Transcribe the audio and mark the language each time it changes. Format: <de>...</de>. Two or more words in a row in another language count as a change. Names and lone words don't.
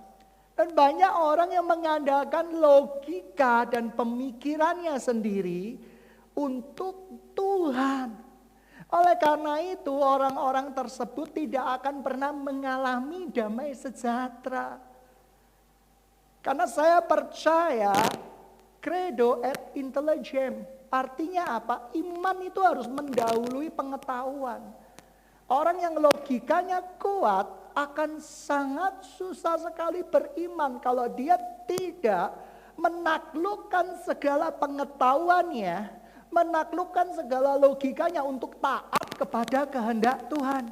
<id>Dan banyak orang yang mengandalkan logika dan pemikirannya sendiri untuk Tuhan. Oleh karena itu orang-orang tersebut tidak akan pernah mengalami damai sejahtera. Karena saya percaya</id> <la>credo et intelligem.</la> <id>Artinya apa? Iman itu harus mendahului pengetahuan. Orang yang logikanya kuat akan sangat susah sekali beriman kalau dia tidak menaklukkan segala pengetahuannya, menaklukkan segala logikanya untuk taat kepada kehendak Tuhan.</id>